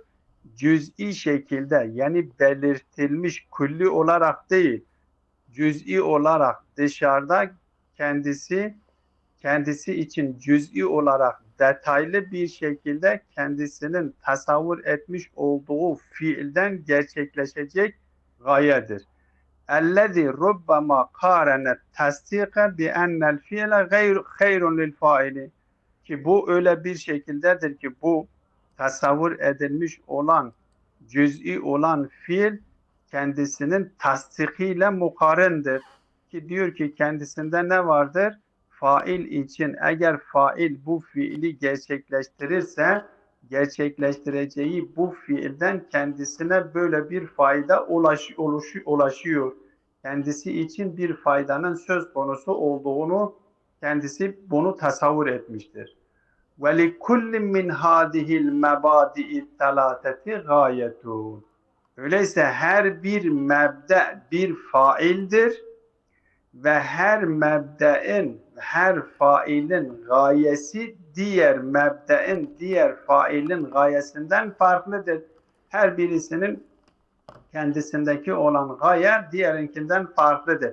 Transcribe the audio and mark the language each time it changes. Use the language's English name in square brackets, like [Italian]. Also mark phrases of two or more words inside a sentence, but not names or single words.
[Turkish] Cüz'i şekilde, yani belirtilmiş külli olarak değil, cüz'i olarak dışarıda kendisi için cüz'i olarak detaylı bir şekilde kendisinin tasavvur etmiş olduğu fiilden gerçekleşecek gayedir. [Arabic] اَلَّذِي رُبَّمَا قَارَنَ التَّصْدِيقَ بِأَنَّ الْفِيلَ خَيْرٌ لِلْفَاعِلِ. [Turkish] Ki bu öyle bir şekildedir ki bu tasavvur edilmiş olan, cüz'i olan fiil kendisinin tasdikiyle mukarındır. Ki diyor ki kendisinde ne vardır? Fail için, eğer fail bu fiili gerçekleştirirse gerçekleştireceği bu fiilden kendisine böyle bir fayda ulaşıyor. Kendisi için bir faydanın söz konusu olduğunu kendisi bunu tasavvur etmiştir. [Arabic] وَلِكُلِّ مِنْ هَذِهِ الْمَبَادِئِ الثَّلَاثَةِ غَايَةٌ. [Turkish] Öyleyse her bir mebde bir faildir ve her mebdein, her failin gayesi diğer mebdein, diğer failin gayesinden farklıdır. Her birisinin kendisindeki olan gaye diğerinkinden farklıdır.